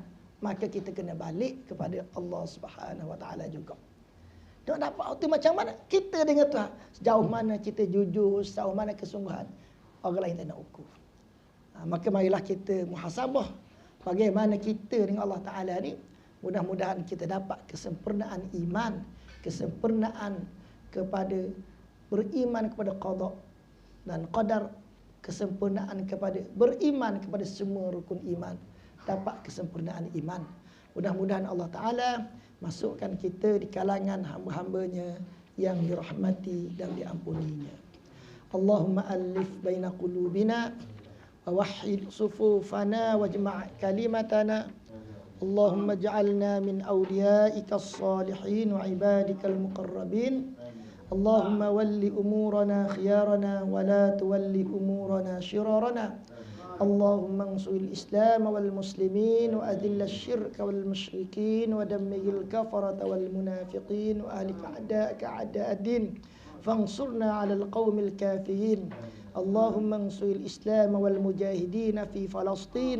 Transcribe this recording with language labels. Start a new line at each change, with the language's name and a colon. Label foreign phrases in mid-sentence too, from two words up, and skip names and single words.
Malay: Maka kita kena balik kepada Allah
Arabic: سبحانه وتعالى
Malay: juga. Tak dapat tu macam mana? Kita dengan Tuhan. Sejauh mana kita jujur, sejauh mana kesungguhan. Orang lain tak nak ukur. Maka marilah kita muhasabah bagaimana kita dengan Allah Ta'ala ni. Mudah-mudahan kita dapat kesempurnaan iman, kesempurnaan kepada beriman kepada qada dan qadar, kesempurnaan kepada beriman kepada semua rukun iman, dapat kesempurnaan iman. Mudah-mudahan Allah Ta'ala masukkan kita di kalangan hamba-hambanya yang dirahmati dan diampuninya.
Arabic: اللهم ألف بين قلوبنا ووحد صفوفنا واجمع كلمتنا. اللهم اجعلنا من أوليائك الصالحين وعبادك المقربين. اللهم ول أمورنا خيارنا ولا تول أمورنا شرارنا. اللهم انصر الإسلام والمسلمين وأذل الشرك والمشركين ودمر الكفرة والمنافقين وأهلك أعداءك أعداء الدين فانصرنا على القوم الكافرين. اللهم انصر الإسلام والمجاهدين في فلسطين.